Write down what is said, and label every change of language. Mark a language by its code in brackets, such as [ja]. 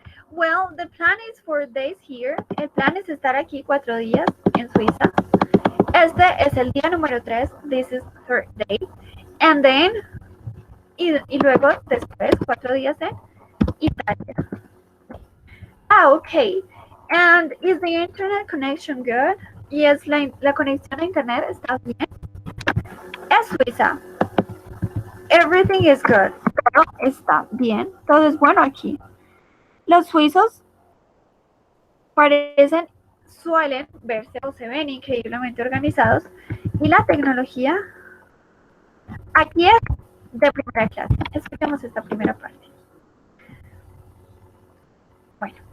[en] Well, the plan is 4 days here. [es] El plan es estar aquí 4 días en Suiza. Este es el día número 3. [en] This is third day. And then, [es] y luego después [en] 4 días en Italia. Ah, okay. And is the internet connection good? [es] Yes, la conexión a internet está bien. Es Suiza. [en] Everything is good. [es] Todo está bien. Todo es bueno aquí. Los suizos suelen verse o se ven increíblemente organizados y la tecnología aquí es de primera clase. Escuchemos esta primera parte. Bueno,